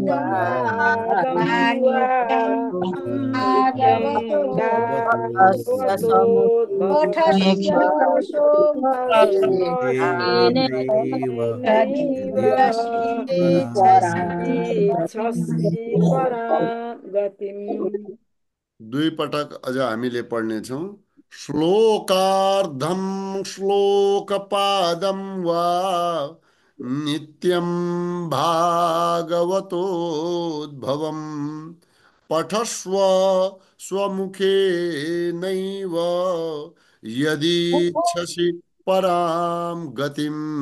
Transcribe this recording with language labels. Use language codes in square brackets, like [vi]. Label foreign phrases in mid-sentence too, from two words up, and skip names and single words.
[sa] पादं वा नित्यं तस्य भागवतोद्भवम् पठस्वमुखेनैव यदीच्छसि परां गतिम् [ne] दुई पटक अझ हामीले पढ्नेछौँ। [sa] श्लोकार्धं श्लोकपादं वा नित्यं भागवतोद्भवम् पठस्व स्वमुखेनैव यदीच्छसि परां गतिम्।